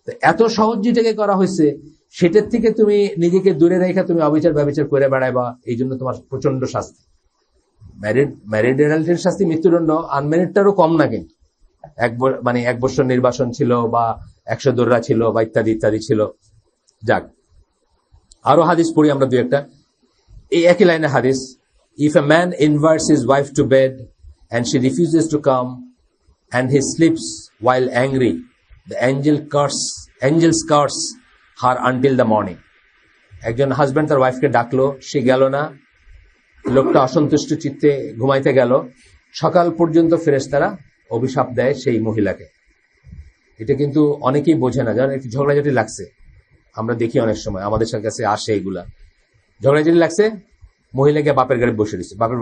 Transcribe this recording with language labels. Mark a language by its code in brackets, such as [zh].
[bn] এত সহজ যেটাকে করা হয়েছে, সেটার থেকে তুমি নিজেকে দূরে রেখে তুমি অবিচার ব্যবিচার করে বেড়াইবা, এই জন্য তোমার প্রচন্ড শাস্তি। ম্যারিড অ্যাডাল্টের শাস্তি মৃত্যুদণ্ড, আনম্যারিডটারও কম না কিন্তু। মানে 1 বছর নির্বাসন ছিল, বা 100 দোররা ছিল, বা ইত্যাদি ইত্যাদি ছিল। যাক, আরো হাদিস পড়ি আমরা দুই একটা, এই একই লাইনে হাদিস। [en] If a man invites his wife to bed and she refuses to come and he sleeps while angry, the angels curse her until the morning। [bn] একজন হাজবেন্ড তার ওয়াইফকে ডাকলো, সে গেল না, লোকটা অসন্তুষ্ট চিত্তে ঘুমাইতে গেল, সকাল পর্যন্ত ফেরেশতারা অভিশাপ দেয় সেই মহিলাকে। এটা কিন্তু অনেকেই বোঝে না, যেমন একটু ঝগড়াঝাটি লাগছে, আমরা দেখি অনেক সময় আমাদের কাছে আসে এগুলা, ঝগড়াঝাটি লাগছে, মহিলাকে বাপের বাড়ি বসে দিচ্ছে।